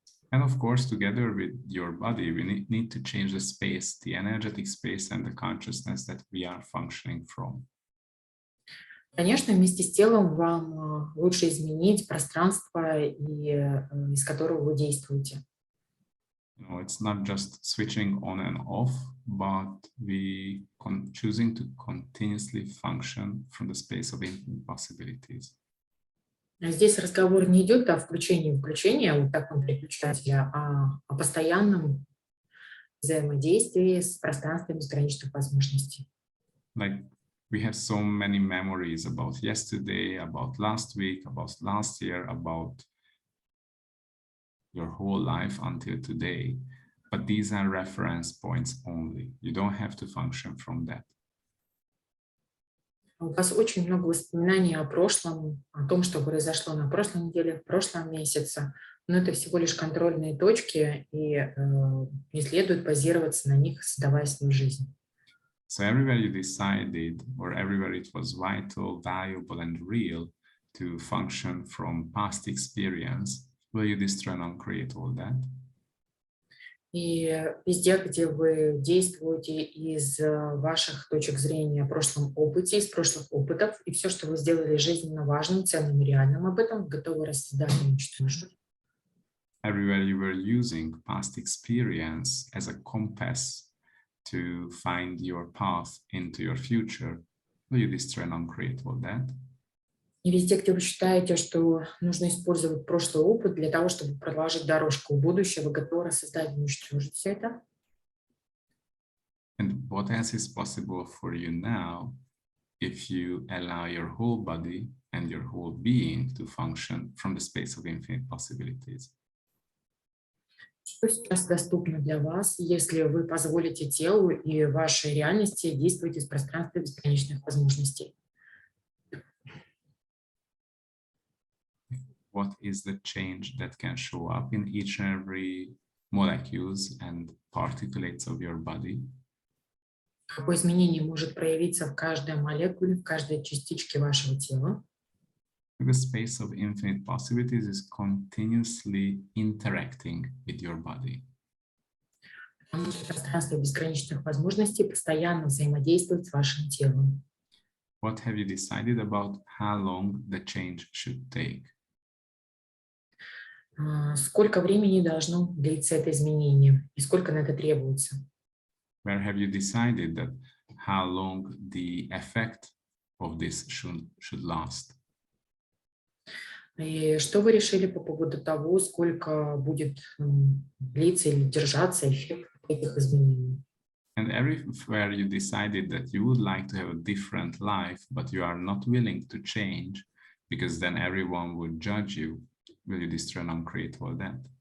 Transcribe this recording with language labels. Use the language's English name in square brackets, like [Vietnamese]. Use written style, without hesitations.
[English] And of course, together with your body, we need to change the space, the energetic space and the consciousness that we are functioning from. [Russian] Конечно, вместе с телом вам лучше изменить пространство, из которого вы действуете. [English] You know, it's not just switching on and off, but we choosing to continuously function from the space of infinite possibilities. [Russian] Здесь разговор не идет о включении вот такого переключателя, а о постоянном взаимодействии с пространством бесконечных возможностей. [English] Like We have so many memories about yesterday, about last week, about last year, about your whole life until today. But these are reference points only. You don't have to function from that. [Russian] У вас очень много воспоминаний о прошлом, о том, что произошло на прошлой неделе, в прошлом месяце, но это всего лишь контрольные точки, и не следует базироваться на них, создавая свою жизнь. [English] So everywhere you decided, or everywhere it was vital, valuable, and real to function from past experience, will you destroy and uncreate all that? [Russian] И везде, где вы действуете из ваших точек зрения о прошлом опыте, из прошлых опытов, и все, что вы сделали жизненно важным, ценным и реальным об этом, готовы рассоздать и уничтожить. [English] Everywhere you were using past experience as a compass to find your path into your future, will you destroy and uncreate all that? [Russian] И везде, где вы считаете, что нужно использовать прошлый опыт для того, чтобы проложить дорожку в будущее, вы готовы создать и уничтожить все это? [English] And what else is possible for you now if you allow your whole body and your whole being to function from the space of infinite possibilities? [Russian] Что сейчас доступно для вас, если вы позволите телу и вашей реальности действовать из пространства бесконечных возможностей? [English] What is the change that can show up in each and every molecules and particulates of your body? [Russian] Какое изменение может проявиться в каждой молекуле, в каждой частичке вашего тела? [English] The space of infinite possibilities is continuously interacting with your body. [Russian] Потому что пространство бесконечных возможностей постоянно взаимодействует с вашим телом. [English] What have you decided about how long the change should take? [Russian] Сколько времени должно длиться это изменение и сколько на это требуется? [English] Where have you decided that how long the effect of this should last? [Russian] И что вы решили по поводу того, сколько будет длиться или держаться эффект этих изменений? [English] And everywhere you decided that you would like to have a different life, but you are not willing to change because then everyone would judge you, will you destroy and uncreate all that?